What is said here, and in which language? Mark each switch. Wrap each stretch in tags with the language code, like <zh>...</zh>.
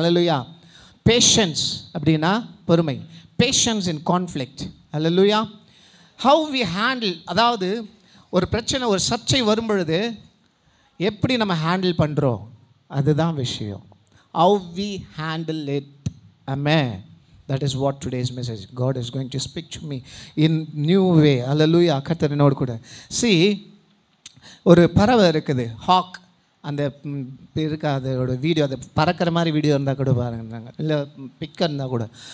<ta>அல்லேலூயா. Patience அப்படின்னா பொறுமை.</ta> <en>Patience in conflict.</en> <ta>Hallelujah.</ta> <en>how we handle,</en> <ta>அதாவது ஒரு பிரச்சனை, ஒரு சர்ச்சை வரும் பொழுது எப்படி நம்ம ஹேண்டில் பண்ணுறோம், அதுதான் விஷயம்.</ta> <en>How we handle it. ஆமென். That is what today's message. God is going to speak to me in new way.</en> <ta>Hallelujah. கர்த்தர் என்னோடு கூட. See, ஒரு பறவை இருக்குது, ஹாக். அந்த இருக்கா, அதோட வீடியோ, அது பறக்கிற மாதிரி வீடியோ இருந்தால் கூட பாருங்க, இல்லை பிக்கர் இருந்தால் கூட.</ta>